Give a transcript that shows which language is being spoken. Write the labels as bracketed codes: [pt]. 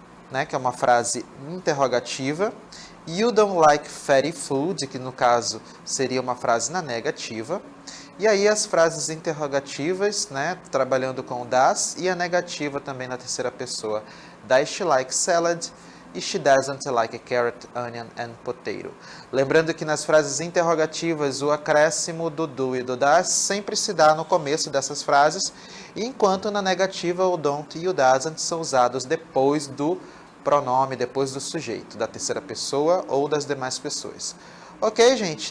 [pt] Né, que é uma frase interrogativa. [en] You don't like fatty food, [pt] que no caso seria uma frase na negativa. E aí as frases interrogativas, né, trabalhando com o does, e a negativa também na terceira pessoa. [en] Does she like salad? E she doesn't like a carrot, onion and potato. [pt] Lembrando que nas frases interrogativas o acréscimo do do e do does sempre se dá no começo dessas frases, enquanto na negativa o don't e o doesn't são usados depois do pronome, depois do sujeito, da terceira pessoa ou das demais pessoas. Ok, gente?